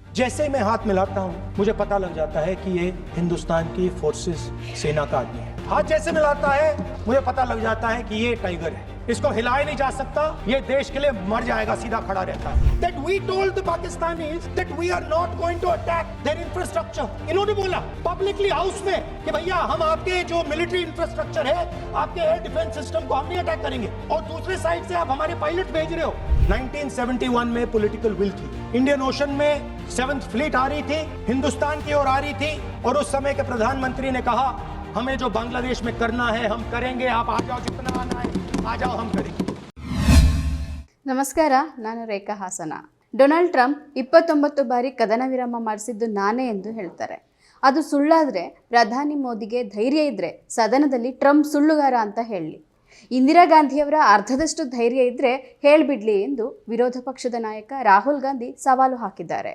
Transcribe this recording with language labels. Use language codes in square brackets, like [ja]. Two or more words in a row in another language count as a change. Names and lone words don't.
[hi] जैसे ही मैं हाथ मिलाता हूँ मुझे पता लग जाता है कि ये हिंदुस्तान की फोर्सेस सेना का आदमी है। हाथ जैसे मिलाता है मुझे पता लग जाता है कि ये टाइगर है, इसको हिलाया नहीं जा सकता, ये देश के लिए मर जाएगा, सीधा खड़ा रहता है। [en] That we told the Pakistanis that we are not going to attack their infrastructure. [hi] इन्होंने बोला [en] publicly house [hi] में कि भैया हम आपके जो [en] military infrastructure [hi] है, आपके [en] air defense system [hi] को हम नहीं अटैक करेंगे, और दूसरे साइड से आप हमारे पायलट भेज रहे हो। 1971 में [en] political will [hi] थी, [en] Indian Ocean [hi] में 7th फ्लीट आ रही थी, हिंदुस्तान की ओर आ रही थी, और उस समय के प्रधानमंत्री ने कहा हमें जो बांग्लादेश में करना है हम करेंगे, आप आ जाओ, जितना आना है आ जाओ, हम करेंगे। [kn] ನಮಸ್ಕಾರ, ನಾನು ರೇಖಾ ಹಾಸನ. ಡೊನಾಲ್ಡ್ ಟ್ರಂಪ್ 29 ಬಾರಿ ಕದನ ವಿರಾಮ ಮಾಡಿಸಿದ್ದು ನಾನೇ ಎಂದು ಹೇಳ್ತಾರೆ. ಅದು ಸುಳ್ಳಾದರೆ ಪ್ರಧಾನಿ ಮೋದಿಗೆ ಧೈರ್ಯ ಇದ್ದರೆ ಸದನದಲ್ಲಿ ಟ್ರಂಪ್ ಸುಳ್ಳುಗಾರ ಅಂತ ಹೇಳಲಿ. ಇಂದಿರಾ ಗಾಂಧಿಯವರ ಅರ್ಧದಷ್ಟು ಧೈರ್ಯ ಇದ್ದರೆ ಹೇಳಿಬಿಡಲಿ ಎಂದು ವಿರೋಧ ಪಕ್ಷದ ನಾಯಕ ರಾಹುಲ್ ಗಾಂಧಿ ಸವಾಲು ಹಾಕಿದ್ದಾರೆ.